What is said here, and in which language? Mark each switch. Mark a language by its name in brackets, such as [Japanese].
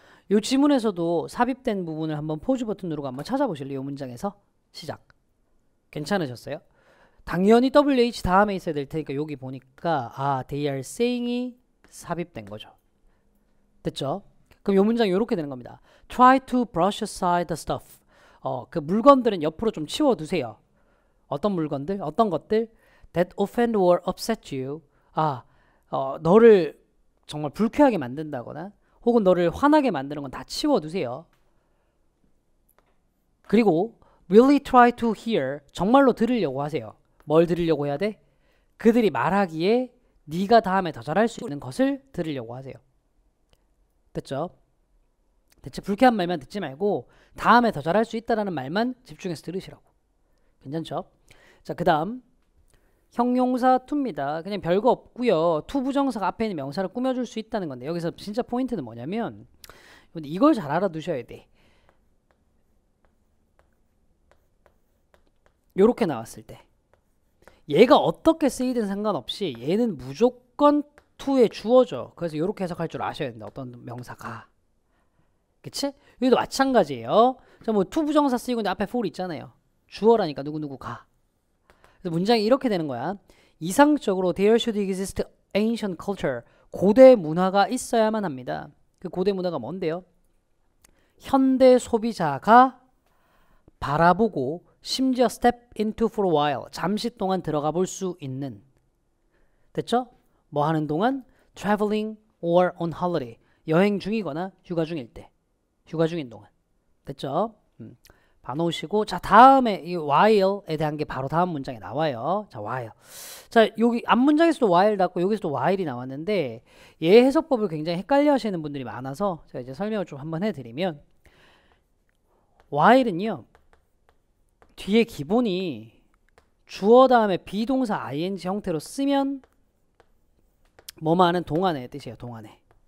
[Korean] 이 지문에서도 삽입된 부분을 한번 포즈 버튼 누르고 한번 찾아보실래요? 이 문장에서 시작. 괜찮으셨어요? 당연히 WH 다음에 있어야 될 테니까 여기 보니까 [English] they are saying [Korean] 이 삽입된 거죠. 됐죠? 그럼 이 문장이 이렇게 되는 겁니다. [English] Try to brush aside the stuff. [Korean] 그 물건들은 옆으로 좀 치워두세요. 어떤 물건들? 어떤 것들? [English] That offend or upset you. [Korean] 너를 정말 불쾌하게 만든다거나 혹은 너를 화나게 만드는 건 다 치워두세요. 그리고 [English] really try to hear. [Korean] 정말로 들으려고 하세요. 뭘 들으려고 해야 돼? 그들이 말하기에 네가 다음에 더 잘할 수 있는 것을 들으려고 하세요. 됐죠? 대체 불쾌한 말만 듣지 말고 다음에 더 잘할 수 있다라는 말만 집중해서 들으시라고. 괜찮죠? 자, 그 다음 형용사 to입니다. 그냥 별거 없고요. to 부정사가 앞에 있는 명사를 꾸며줄 수 있다는 건데 여기서 진짜 포인트는 뭐냐면 이걸 잘 알아두셔야 돼. 요렇게 나왔을 때 얘가 어떻게 쓰이든 상관없이 얘는 무조건 to에 주어져. 그래서 요렇게 해석할 줄 아셔야 된다. 어떤 명사가. 그치? 여기도 마찬가지예요. 자, 뭐 to 부정사 쓰이고 있는데 앞에 for 있잖아요. 주어라니까 누구누구 가. 그래서 문장이 이렇게 되는 거야. 이상적으로 [English] there should exist ancient culture. [Korean] 고대 문화가 있어야만 합니다. 그 고대 문화가 뭔데요? 현대 소비자가 바라보고 심지어 [English] step into for a while. [Korean] 잠시 동안 들어가 볼 수 있는. 됐죠? 뭐 하는 동안? [English] traveling or on holiday. [Korean] 여행 중이거나 휴가 중일 때. 휴가 중인 동안. 됐죠? 봐놓으시고 자 다음에 이 while에 대한 게 바로 다음 문장에 나와요. 자 while. 자 여기 앞 문장에서도 while 나왔고 여기서도 while이 나왔는데 얘 해석법을 굉장히 헷갈려 하시는 분들이 많아서 제가 이제 설명을 좀 한번 해드리면 while은요 뒤에 기본이 주어 다음에 비동사 ing 형태로 쓰면 뭐뭐 하는 동안의 뜻이에요. 동안에.